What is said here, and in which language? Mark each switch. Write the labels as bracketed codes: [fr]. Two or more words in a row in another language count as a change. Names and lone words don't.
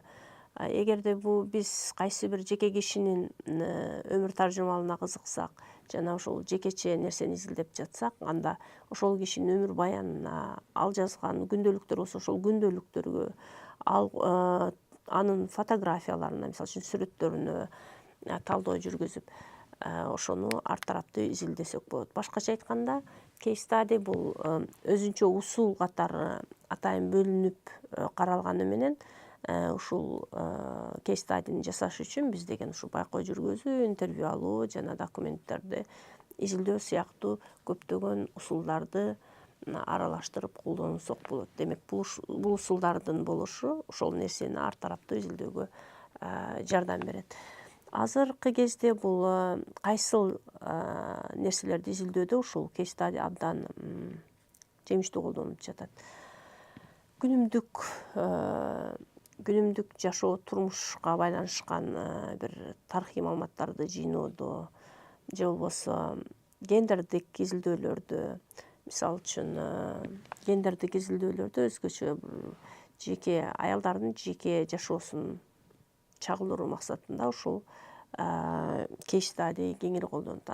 [ky] Эгерде бул биз кайсы бир жеке кишинин өмүр таржымалына кызыксак, жана ошол жекече нерсени изилдеп жатсак, анда ошол кишинин өмүр баянына, ал жазган күндөлүктөр болсо, ошол күндөлүктөргө, анын фотографияларына, мисалы үчүн сүрөттөрүнө талдоо жүргүзүп, ошону ар тараптуу изилдесек болот. Башкача айтканда, [en] case study [ky] бул өзүнчө усул катары атайын бөлүнүп каралганы менен, ушул [en] case study'ни [ky] жасаш үчүн биз деген ушу байкоо жүргүзүү, интервью алуу жана документтерди изилдөө сыяктуу көптөгөн усулдарды аралаштырып колдонсок болот. Демек, бул усулдардын болушу ошол нерсени ар тараптуу изилдөөгө жардам берет. Азыркы кезде бул кайсыл нерселерди изилдөөдө ушул [en] case study [ky] абдан жемиштүү колдонулуп жатат. Күнүмдүк жашоо турмушка байланышкан бир тарыхый маалыматтарды жыйноодо, же болбосо гендердик изилдөөлөрдө, мисалы үчүн гендердик изилдөөлөрдө өзгөчө жеке аялдардын жеке жашоосун чагылдыруу максатында ушул [en] case study [ky] кеңири колдонулат.